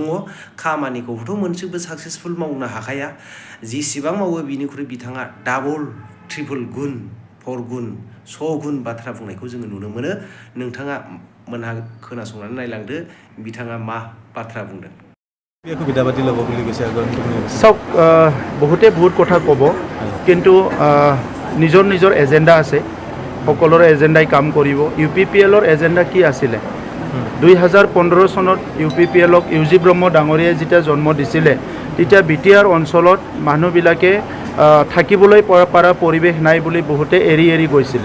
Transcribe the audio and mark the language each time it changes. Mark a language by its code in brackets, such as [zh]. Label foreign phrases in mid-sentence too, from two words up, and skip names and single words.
[brx] खामानिखौथ' मोनसेबो साक्सेसफुल मावनो हाखाया। जेसेबां मावो बिनिख्रुइ बिथाङा [en] double triple [brx] गुन 4 गुन 100 गुन बाथ्रा बुंनायखौ जोङो नुनो मोनो। नोंथाङा मोनहा खोनासंनानै नायलांदो बिथाङा मा बाथ्रा बुंदों। [as] চাওক, বহুতে বহুত কথা ক'ব, কিন্তু নিজৰ নিজৰ এজেণ্ডা আছে। সকলোৰে এজেণ্ডাই কাম কৰিব। ইউপিপিএলৰ এজেণ্ডা কি আছিলে? 2015 চনত ইউপিপিএলক ইউজি ব্ৰহ্ম ডাঙৰীয়াই যেতিয়া জন্ম দিছিলে, তেতিয়া বিটিআৰ অঞ্চলত মানুহবিলাকে থাকিবলৈ পৰা পৰিৱেশ নাই বুলি বহুতে এৰি এৰি গৈছিলে।